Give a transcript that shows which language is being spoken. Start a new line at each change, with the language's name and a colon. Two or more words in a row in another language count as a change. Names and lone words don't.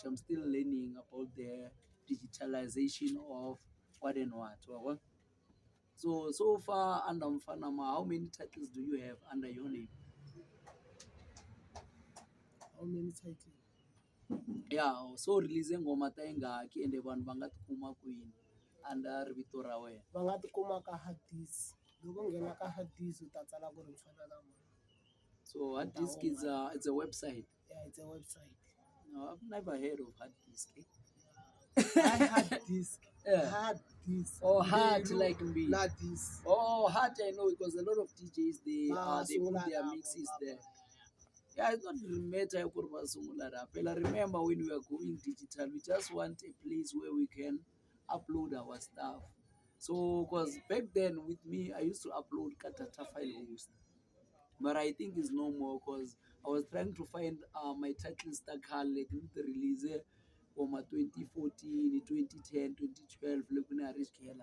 English: I'm still learning about the digitalization of what and what. So far under Mfanama, how many titles do you have under your name? How many titles? Yeah, so release
Tsonga: ngoma ta ingaki ende vanhu va nga tikuma kwini under vito ra wena? Va nga tikuma ka hard disk. Loko nghena ka hard disk u ta tsala ku ri Mfana na Mama.
English: So hard disk is it's a website. Yeah, it's a website. No, I've never heard of hard disk. Hard disk. Yeah. Hard disk. Or hard like me. Not this. Oh, hard I know because a lot of DJs they put Sungula their lapho, mixes lapho. there. Yeah, it's not matter
Tsonga: ku ri va sungula
English: rap. I remember when we were going digital, we just want a place where we can upload our stuff. So, because back then with me, I used to upload data file host, but I think it's no more because I was trying to find my title stack like the release for my 2014, 2010, 2012, look when I reached Kela.